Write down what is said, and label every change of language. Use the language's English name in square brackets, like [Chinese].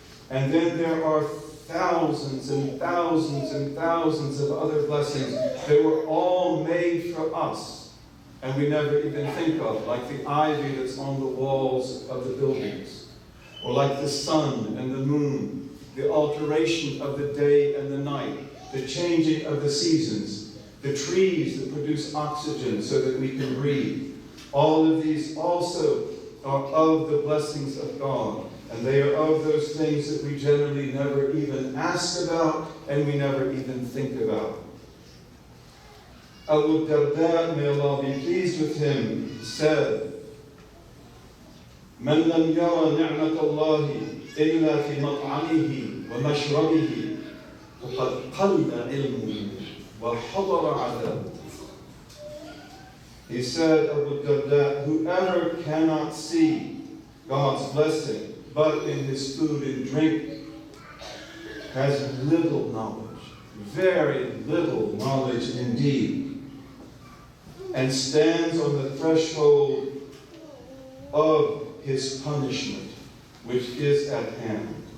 [English] And then there are thousands and thousands and thousands of other blessings that were all made for us and we never even think of, like the ivy that's on the walls of the buildings, or like the sun and the moon, the alteration of the day and the night, the changing of the seasons, the trees that produce oxygen so that we can breathe. All of these also are of the blessings of God. And they are of those things that we generally never even ask about and we never even think about. Abu Darda, may Allah be pleased with him, said, [Arabic] من لم يرى نعمة الله إلا في مطعمه ومشربه فقد قل علمه وحضر عذابه. [English] He said, Abu Darda, whoever cannot see God's blessing but in his food and drink has little knowledge, very little knowledge indeed, and stands on the threshold of his punishment, which is at hand.